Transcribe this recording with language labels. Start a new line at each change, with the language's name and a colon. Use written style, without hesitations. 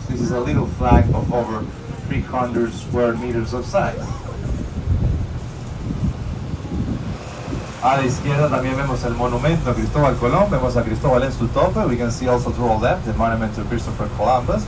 English: This is a little flag of over 300 square meters of size.
Spanish: A la izquierda también vemos el monumento a Cristóbal Colón, vemos a Cristóbal en su tope.
English: We can see also to our left the monument to Christopher Columbus.